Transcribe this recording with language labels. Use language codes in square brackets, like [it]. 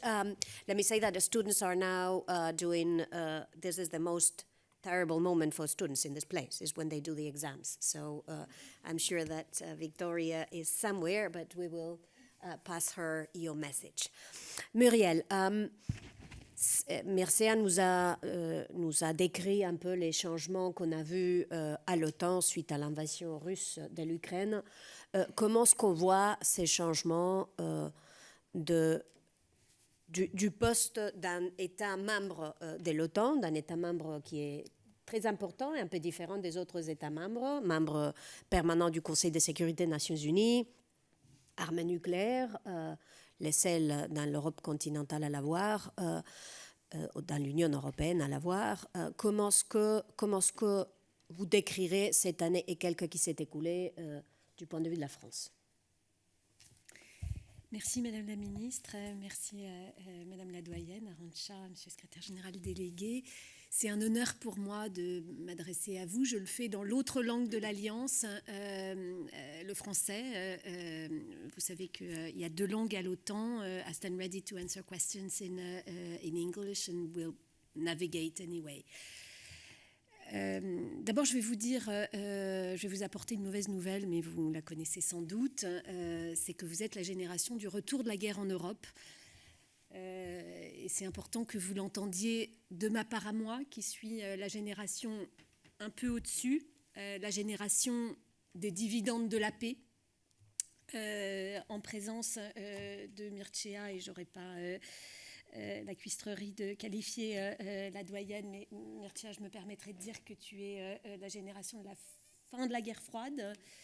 [en] Let me say that the students are now doing, this is the most terrible moment for students in this place, is when they do the exams. So I'm sure that Victoria is somewhere, but we will pass her your message. [fr] Muriel, Mircea nous a décrit un peu les changements qu'on a vus à l'OTAN suite à l'invasion russe de l'Ukraine. Comment est-ce qu'on voit ces changements du poste d'un État membre de l'OTAN, d'un État membre qui est très important et un peu différent des autres États membres, membre permanent du Conseil de sécurité des Nations Unies, armes nucléaires, les seules dans l'Europe continentale à l'avoir, dans l'Union européenne à l'avoir. Comment est-ce que vous décrirez cette année et quelques qui s'est écoulée du point de vue de la France? Merci Madame la Ministre, merci Madame la Doyenne, Arantxa, Monsieur le Secrétaire Général délégué. C'est un honneur pour moi de m'adresser à vous. Je le fais dans l'autre langue de l'Alliance, le français. Vous savez qu'il y a 2 langues à l'OTAN. [en] I stand ready to answer questions in English and will navigate anyway. [fr] D'abord, je vais vous dire, je vais vous apporter une mauvaise nouvelle, mais vous la connaissez sans doute. C'est que vous êtes la génération du retour de la guerre en Europe. Et c'est important que vous l'entendiez de ma part à moi, qui suis la génération un peu au-dessus, la génération des dividendes de la paix, en présence de Mircea, et j'aurais pas la cuistrerie de qualifier la doyenne, mais Mircea, je me permettrai de dire que tu es la génération de la fin de la guerre froide.